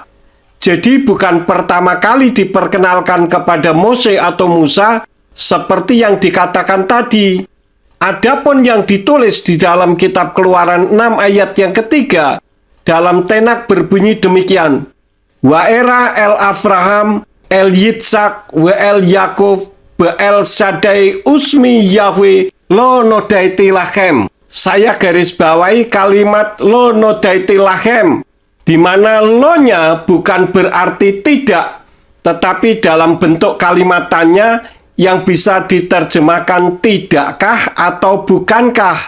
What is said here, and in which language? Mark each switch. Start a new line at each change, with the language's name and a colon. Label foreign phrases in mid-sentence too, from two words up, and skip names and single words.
Indonesian: Jadi bukan pertama kali diperkenalkan kepada Mose atau Musa seperti yang dikatakan tadi. Adapun yang ditulis di dalam kitab Keluaran 6 ayat yang ketiga, dalam Tenak berbunyi demikian:
Hebrew: וארא אל אברהם אל יצחק, ואל יעקב ואל שדי ושמי יהוה לא נודעתי להם.
Indonesian: Saya garis bawahi kalimat
Hebrew: לא נודעתי להם,
Indonesian: di mana lo-nya bukan berarti tidak, tetapi dalam bentuk kalimatannya yang bisa diterjemahkan tidakkah atau bukankah.